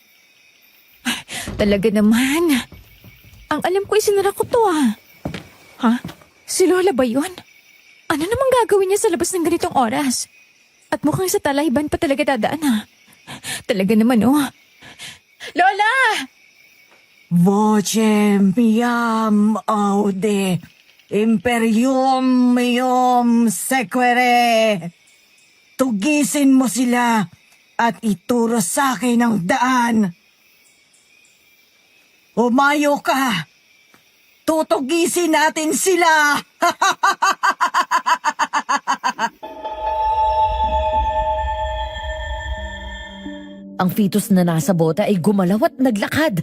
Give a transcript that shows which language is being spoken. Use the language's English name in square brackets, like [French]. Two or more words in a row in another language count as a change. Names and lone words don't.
[Filipino] Talaga naman. Ang alam ko isinara ko to ah. Ha? Si Lola ba yun? Ano namang gagawin niya sa labas ng ganitong oras? At mukhang sa talayban pa talaga dadaan ha. Talaga naman oh. Lola! [Latin] Vocem iam aude, imperium meum sequere. [Filipino] Tugisin mo sila at ituro sa akin ang daan. Umayo ka! Tutugisin natin sila! Ang fetus na nasa bota ay gumalaw at naglakad.